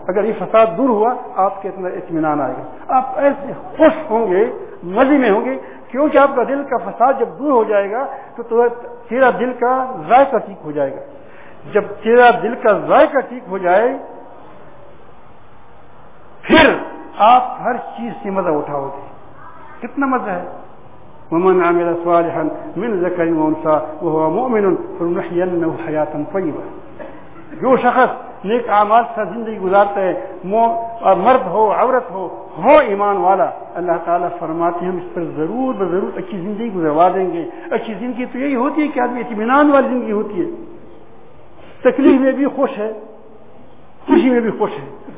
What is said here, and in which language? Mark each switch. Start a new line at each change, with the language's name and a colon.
Urdu: اگر یہ فساد دور ہوا، آپ کے اندر اطمینان آئے گا، آپ ایسے خوش ہوں گے، مزے میں ہوں گے، کیونکہ آپ کا دل کا فساد جب دور ہو جائے گا تو تیرا دل کا ذائقہ ٹھیک ہو جائے گا. جب تیرا دل کا ذائقہ ٹھیک ہو جائے، پھر آپ ہر چیز سے مزہ اٹھاؤ گے. کتنا مزہ ہے!
Arabic: ومن عمل صالحا من ذکر و انثى وهو مؤمن فلنحيينه حياة طيبة.
Urdu: جو شخص نیک اعمال سے زندگی گزارتا ہے، مرد ہو، عورت ہو، ہو ایمان والا، اللہ تعالیٰ فرماتے ہیں ہم اس پر ضرور ضرور اچھی زندگی گزروا دیں گے. اچھی زندگی تو یہی ہوتی ہے کہ آدمی اطمینان والی زندگی ہوتی ہے، تکلیف میں بھی خوش ہے، خوشی میں بھی خوش ہے.